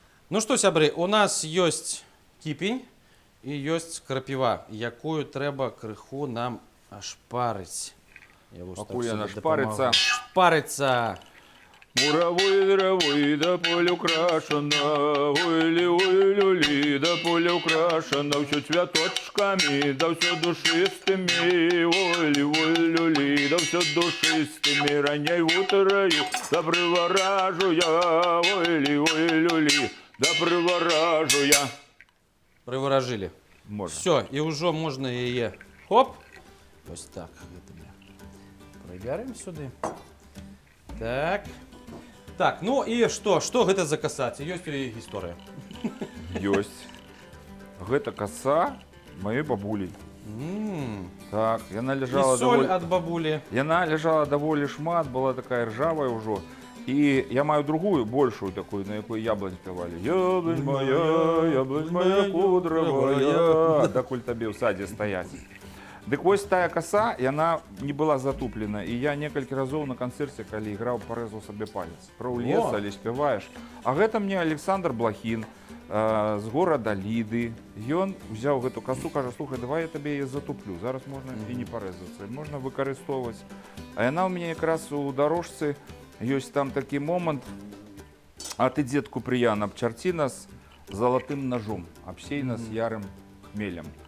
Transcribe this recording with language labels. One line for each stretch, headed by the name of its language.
Belarusian: Ну што, сябры, у нас ёсць кіпень і ёсць крапіва, якую трэба крыху нам ашпарыць. Я вось Пакуль так яна сабе шпарыцца. дапамагу. Шпарыцца.
Russian: Муравой, да поле украшена, ой-ли, да поле украшена, все цвяточками, да все душистыми, ой-ли, да все душистыми, ранней утрою, да приворажу я, ой-ли, да приворажу я.
Belarusian: Прываражылі.
Russian: Можно.
Belarusian: Все, і ўжо можна яе. Хоп. Ось так. Гэта мы прыбярем сюды. Так. Так, ну і што? Што гэта за коса? Ці ёсць у яе гісторыя? Ёсць. Гэта коса маёй бабулі. Так, яна І ляжала соль ад бабулі. Яна ляжала даволі шмат, была такая ржавая ўжо. І я маю другую, большую такую, на якой яблонь спявалі. Яблонь моя кудравая. Дакуль табе ў садзе стаяць. Дык вось тая коса, яна не была затуплена. І я некалькі разоў на канцэрце, калі іграў, парэзаў сабе палец. Праў лес, але спяваеш. А гэта мне Александр Блахін з горада Ліды. Ён взяў гэту косу, кажа, слухай, давай я табе яе затуплю. Зараз можна і не парэзацца, можна выкарыстоўваць. А яна ў мяне якраз у дарожцы, ёсць там такі момант, а ты, дзедку прыян, абчарці нас залатым ножом, абсей нас ярым хмелем.